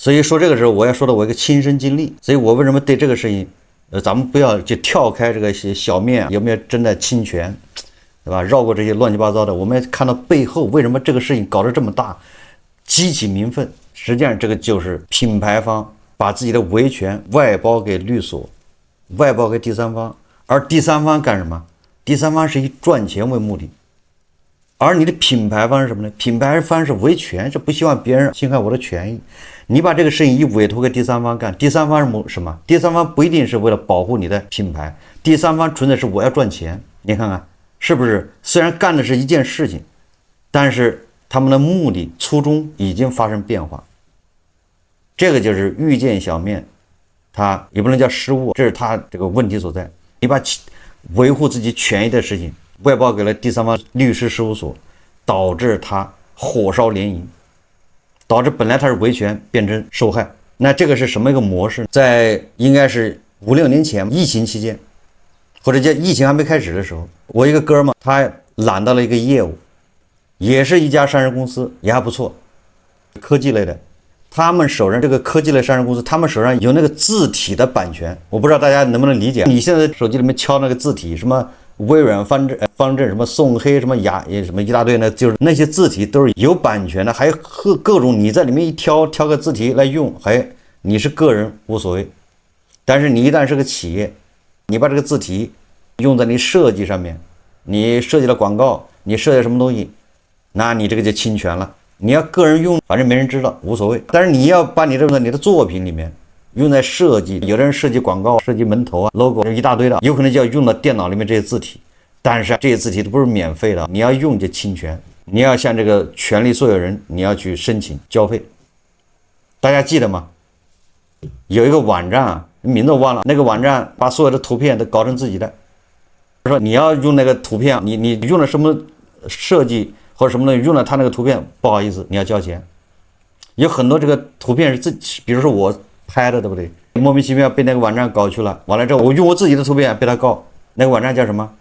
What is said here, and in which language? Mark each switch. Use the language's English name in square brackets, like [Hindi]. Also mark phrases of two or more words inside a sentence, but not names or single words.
[Chinese] 所以說這個時候我要說的我一個親身經歷，所以我為什麼對這個事情咱們不要就跳開這個小面有沒有真的侵权，對吧？繞過這些亂七八糟的，我們要看到背後為什麼這個事情搞得這麼大，激起民憤。實際上這個就是品牌方把自己的維權外包給律所，外包給第三方，而第三方幹什麼？第三方是以賺錢為目的，而你的品牌方是什麼呢？品牌方是維權，是不希望別人侵害我的權益。你把這個事情一委托給第三方幹，第三方是什麼？第三方不一定是為了保護你的品牌，第三方純粹是我要賺錢。你看看是不是？雖然幹的是一件事情，但是他們的目的初衷已經發生变化。這個就是余建小面，他也不能叫失誤，這是他這個問題所在。你把維護自己權益的事情外包給了第三方律師事務所，導致他火燒連營，導致本來他是維權變成受害。那這個是什麼一個模式？在應該是5、6年前疫情期間，或者叫疫情還沒開始的時候，我一個哥們他攬到了一個業務，也是一家上市公司，也還不錯，科技類的。他們手上這個科技類上市公司，他們手上有那個字體的版權，我不知道大家能不能理解。你現在手機裡面敲那個字體，什麼微軟方正什麼宋黑什麼什麼一大堆呢，就是那些字體都是有版權的，還有各種你在裡面一挑个字体來用，你是個人無所謂。但是你一旦是個企業，你把這個字體用在你設計上面，你設計了廣告，你設計什麼東西，那你這個就侵權了。你要個人用，反正沒人知道，無所謂。但是你要把你這個你的作品裡面用在設計，有的人設計廣告、設計門頭啊、logo 一大堆的，有可能就要用到電腦裡面這些字體。但是這些字體都不是免費的，你要用就侵權，你要向這個權利所有人，你要去申請交費。大家記得嗎？有一個網站啊，名字我忘了，那個網站把所有的圖片都搞成自己的。說你要用那個圖片，你用了什麼設計或者什麼東西，用了他那個圖片，不好意思，你要交錢。有很多這個圖片是自己，比如說我拍的，對不對？莫名其妙被那個網站搞去了，完了之後我用我自己的图片被他告，那個網站叫什麼？